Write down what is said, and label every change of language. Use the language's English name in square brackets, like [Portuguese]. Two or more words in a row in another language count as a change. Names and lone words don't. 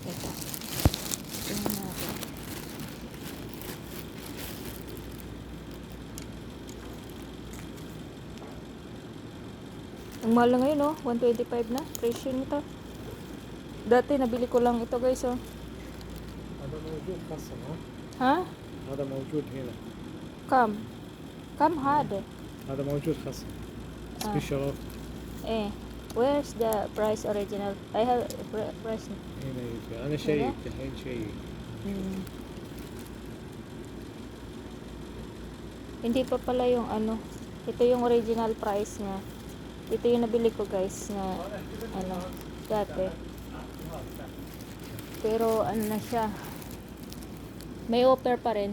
[Filipino] Ito. Tingnan natin. Ang mahal na ngayon, oh. 125 na. Presyo nito. Dati, nabili ko lang ito, guys, oh. [Arabic] هذا موجود خاصة ها؟ Ha? هذا موجود هنا. [English] Come. Come hard. [Arabic] هذا موجود خاصة. [English] special off. Where's the price original? I have price. [Arabic] هنا يجي. أنا شيك الحين شيك. [Filipino] Hindi pa pala yung ano. Ito yung original price niya. Ito yung nabili ko, guys, na ano, dati. Pero ano na siya. May offer pa rin.